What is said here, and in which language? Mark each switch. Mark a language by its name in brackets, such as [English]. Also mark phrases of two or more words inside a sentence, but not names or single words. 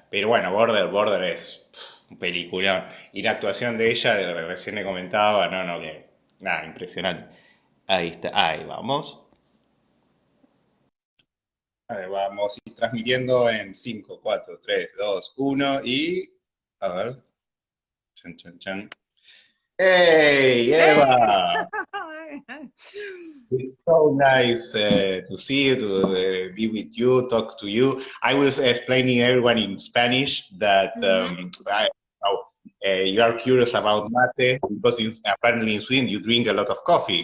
[Spanish] Pero bueno, Border es un película. Y la actuación de ella, recién le comentaba, no, que nada, impresionante. Ahí está, ahí vamos. Ahí vamos, y transmitiendo en 5 4 3 2 1 y... A ver. Chan, chan, chan. ¡Hey, Hey! Eva! [English] It's so nice to see you, to be with you, talk to you. I was explaining everyone in Spanish that Mhm. oh, you are curious about mate because apparently in Sweden you drink a lot of coffee.